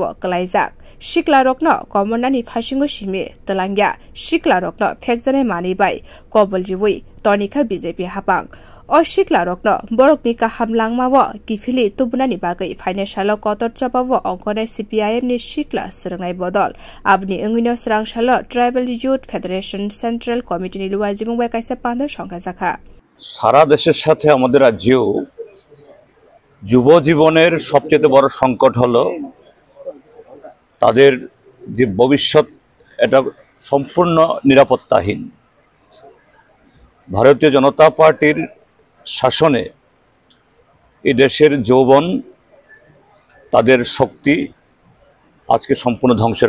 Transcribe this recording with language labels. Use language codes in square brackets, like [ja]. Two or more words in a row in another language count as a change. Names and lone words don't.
[trp] klaijak shikla rokno komornani phasingo simi talangya shikla rokno phekjane mani bai koboljiwi tonika BJP hapang o shikla rokno borokni kaham langmawo kifili tubunani bagai financial kotor chapawo ongkone CPIM ni shikla srangnai bodol abni engino srangshalo Tribal Youth Federation Central Committee ni luwajibung bai kaisa panda সংখ্যা শাখা [bn] সারা দেশের সাথে আমাদের রাজ্যেও যুব জীবনের সবচেয়ে বড় সংকট হলো তাদের যে ভবিষ্যৎ এটা সম্পূর্ণ নিরাপত্তাহীন ভারতীয় জনতা পার্টির শাসনে এই দেশের যৌবন তাদের শক্তি আজকে সম্পূর্ণ ধ্বংসের